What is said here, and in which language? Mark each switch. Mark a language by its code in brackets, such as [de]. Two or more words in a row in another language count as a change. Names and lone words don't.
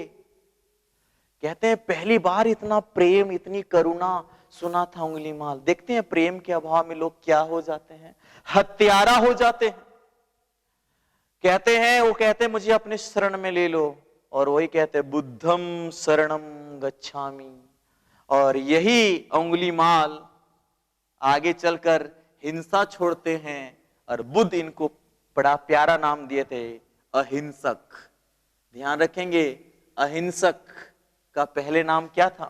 [hi] कहते हैं पहली बार इतना प्रेम, इतनी करुणा सुना था अंगुलीमाल। देखते हैं प्रेम के अभाव में लोग क्या हो जाते हैं, हत्यारा हो जाते हैं। कहते हैं वो कहते हैं मुझे अपने शरण में ले लो, और वही कहते हैं [pi] बुद्धम शरणम गच्छामि। [hi] और यही अंगुलीमाल आगे चलकर हिंसा छोड़ते हैं, और बुद्ध इनको बड़ा प्यारा नाम दिए थे अहिंसक। ध्यान रखेंगे अहिंसक का पहले नाम क्या था?